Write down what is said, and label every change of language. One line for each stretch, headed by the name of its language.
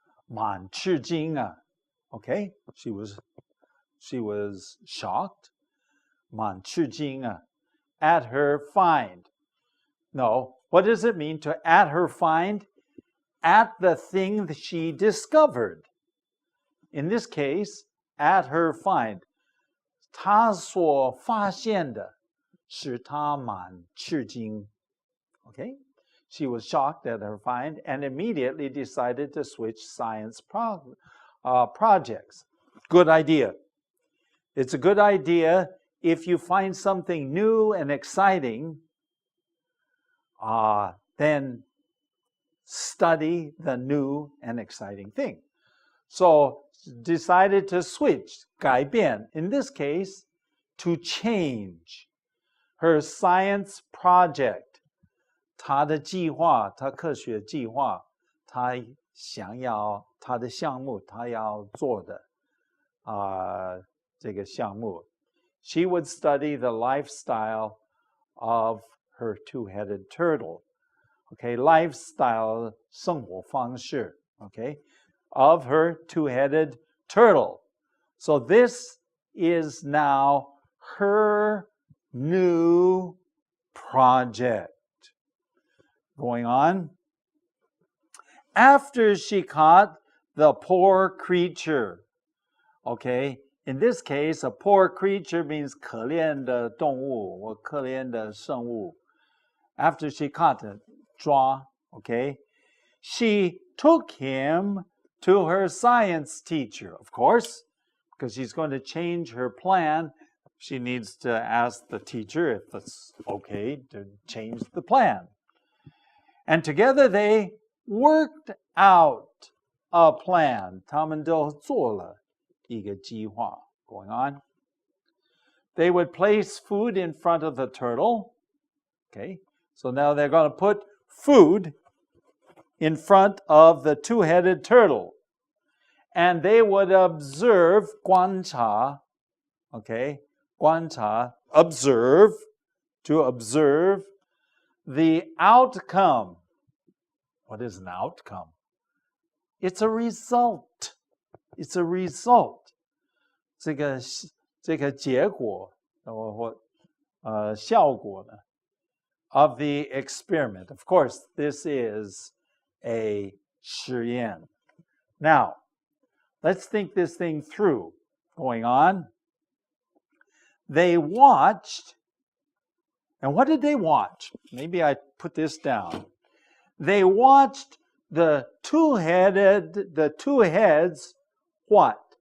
Chinese: 蛮吃惊啊.
English: Okay? She was shocked.
Chinese: 蛮吃惊啊.
English: At her find. No. What does it mean to at her find? At the thing that she discovered. In this case, at her find.
Chinese: 她所发现的使她蛮吃惊. Okay?
English: She was shocked at her find and immediately decided to switch science projects. Good idea. It's a good idea if you find something new and exciting, then study the new and exciting thing. So decided to switch, 改变, in this case, to change her science project.
Chinese: 她的计划，她科学计划，她想要她的项目，她要做的这个项目。
English: She would study the lifestyle of her two-headed turtle. Okay, lifestyle 生活方式 okay, of her two-headed turtle. So this is now her new project. Going on. After she caught the poor creature. Okay, in this case, a poor creature means
Chinese: 可怜的动物或可怜的生物.
English: After she caught it, 抓, okay, she took him to her science teacher, of course, because she's going to change her plan. She needs to ask the teacher if it's okay to change the plan. And together they worked out a plan.
Chinese: 他们都做了一个计划
English: going on. They would place food in front of the turtle. Okay, so now they're going to put food in front of the two-headed turtle. And they would observe 观察, okay, 观察, observe, to observe the outcome. What is an outcome? It's a result. It's a result.
Chinese: 这个结果或效果呢
English: of the experiment. Of course, this is a 实验. Now, let's think this thing through. Going on. They watched, and what did they watch? Maybe I put this down. They watched the two heads, what?